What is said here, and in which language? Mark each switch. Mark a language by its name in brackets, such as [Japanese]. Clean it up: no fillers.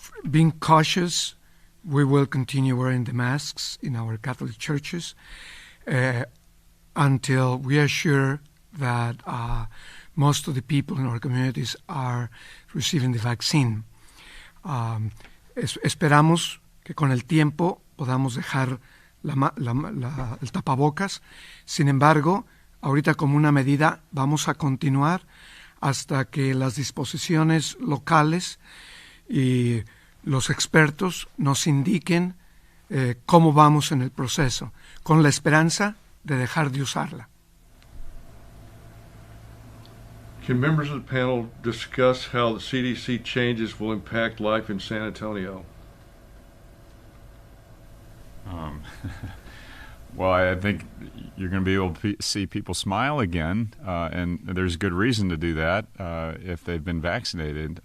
[English] Being cautious, we will continue wearing the masks in our Catholic churches until we are sure that most of the people in our communities are receiving the vaccine. [Spanish] Esperamos que con el tiempo podamos dejar el tapabocas. Sin embargo, ahorita como una medida vamos a continuar hasta que las disposiciones locales y los expertos nos indiquen cómo vamos en el proceso, con la esperanza de dejar de usarla. [English] Can members of the panel discuss how the CDC changes will impact life in San Antonio? Well, I think you're going to be able to see people smile again, and there's good reason to do that if they've been vaccinated.